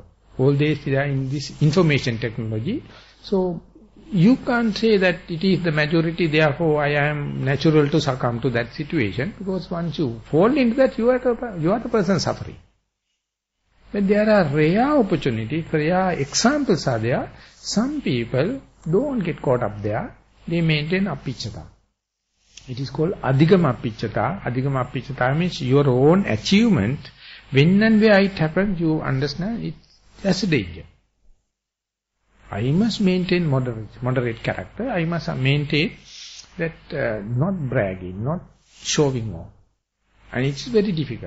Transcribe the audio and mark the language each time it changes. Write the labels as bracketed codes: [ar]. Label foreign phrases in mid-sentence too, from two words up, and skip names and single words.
[en] Always they are in this information technology. So you can't say that it is the majority, therefore I am natural to succumb to that situation, because once you fall into that, you are the person suffering. But there are rare opportunities, rare examples are there. Some people don't get caught up there. They maintain appiccata. It is called [pi] adhigama appiccata. Adhigama appiccata [en] means your own achievement. When and where it happens, you understand it as a danger. I must maintain moderate character. I must maintain that not bragging, not showing off. And it's very difficult.